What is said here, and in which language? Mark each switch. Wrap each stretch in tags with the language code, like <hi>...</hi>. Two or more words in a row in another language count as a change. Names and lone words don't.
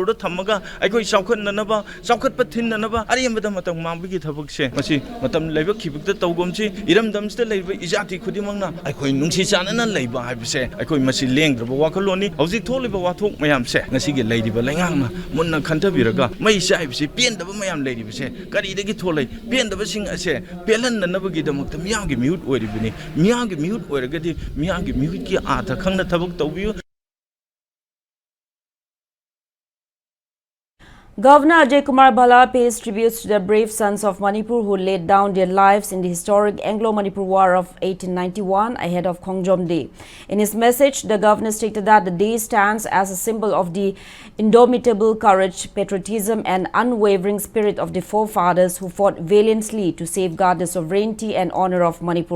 <mni>da thamaga aikoi saukhatnanaba saukhatpa thinnanaba ariyambada matam mambigi thabakse masi matam leiba khibukta tawgomsi iramdamste leiba ijati khudi mangna aikoi nungsi chanana leiba haibse aikoi masi lengdraba wakhaloni hauji tholiba wathok mayam se ngasigi leidiba lengangna munna khantabiraga mai saibse pendaba mayam leidibse karidagi tholai pendaba sing ase pelannanabagi damakta miyamgi mute oiribini miyamgi mute oiragadi miyamgi mute ki atha khangna thabak tawbiyu.</mni> <en>Governor Ajay Kumar Bhala pays tributes to the brave sons of Manipur who laid down their lives in the historic Anglo-Manipur War of 1891 ahead of Khongjom Day. In his message, the governor stated that the day stands as a symbol of the indomitable courage, patriotism and unwavering spirit of the forefathers who fought valiantly to safeguard the sovereignty and honor of Manipur.</en>